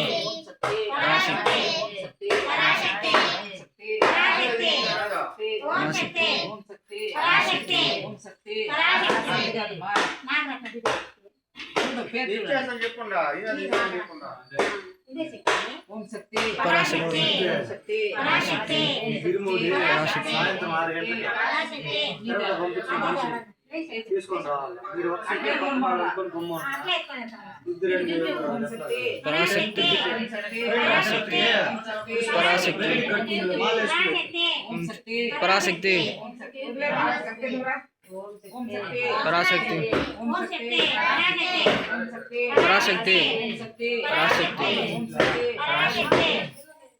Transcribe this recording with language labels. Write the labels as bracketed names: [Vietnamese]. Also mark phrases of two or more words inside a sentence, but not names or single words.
[Sanskrit] पराशक्ति पराशक्ति पराशक्ति ओम शक्ति पराशक्ति पराशक्ति [Telugu] చెప్పండా చెప్పండా [Sanskrit] ओम शक्ति पराशक्ति शक्ति पराशक्ति తిరుమూడి పరాశక్తి [Telugu] సాయంత్రం 6 గంటలకు [Sanskrit] पराशक्ति [Telugu] తీసుకొని రావాలి మీరు ఒకసారి కొనుక్కొని కొమ్మ ఇద్దరు [Sanskrit] पराशक्ति पराशक्ति पराशक्ति पराशक्ति पराशक्ति पराशक्ति पराशक्ति